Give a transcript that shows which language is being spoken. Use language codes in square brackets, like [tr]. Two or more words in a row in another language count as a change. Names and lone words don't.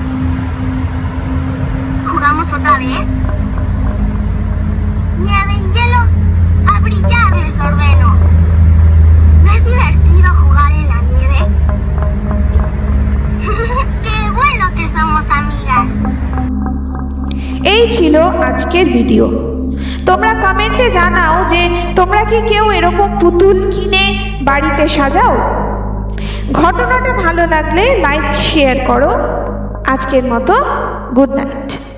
[es] ¿Jugamos otra vez? Nieve y hielo a brillar les ordeno. ¿No es divertido jugar en la nieve? ¡Qué bueno que somos amigas! [bn] এই ছিল আজকের ভিডিও। তোমরা কমেন্টে জানাও যে তোমরা কি কেউ এরকম পুতুল কিনে বাড়িতে সাজাও। ঘটনাটা ভালো লাগলে লাইক শেয়ার করো। আজকের মতো [en] good night.